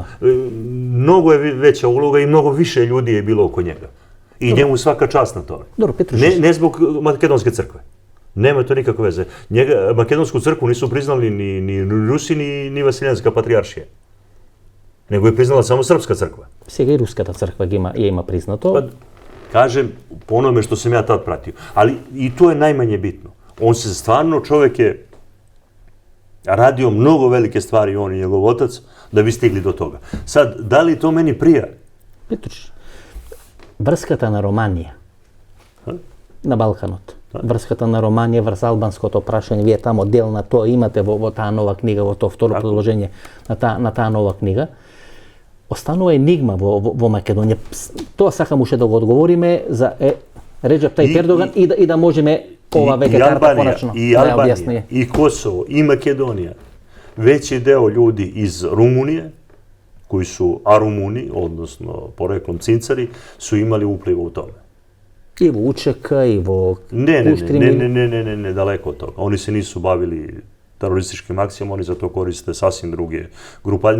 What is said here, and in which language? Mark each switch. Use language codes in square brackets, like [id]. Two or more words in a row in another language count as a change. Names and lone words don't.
[sr] Mnogo je veća uloga i mnogo više ljudi je bilo oko njega. I njemu svaka čast na tome. Ne zbog Makedonske crkve. Nema to nikakve veze. Makedonsku crkvu nisu priznali ni Rusi, ni Vasiljanska patrijaršija. Nego je priznala samo Srpska crkva. [mk] Сега и Руската црква је има признато. [sr] Pa, kažem, po onome što sam ja tad pratio. Ali i to je najmanje bitno. On se stvarno, čovjek je radio mnogo velike stvari, on i njegov otac, da bi stigli do toga. Sad, da li to meni prija? [mk] Петруш, врската на Романија, на Балканот, врската на Романија врз албанското прашање, вие тамо дел на тоа имате во таа нова книга, во тоа второ продолжение на таа нова книга, останува енигма во Македонија. Тоа сакам уште да го одговориме за Реджеп Тајип Ердоган и да можеме ова веќе карта коначно да ја објасни. [sr] I Kosovo, i Makedonija, veći deo ljudi iz Rumunije, koji su Arumuni, odnosno poreklom Cincari, su imali upliv u tome. [mk] И во УЧК, и во Куштрини. [sr] Ne, daleko od toga. Oni se nisu bavili terorističkim akcijama, oni za to koriste sasvim druge grupacije.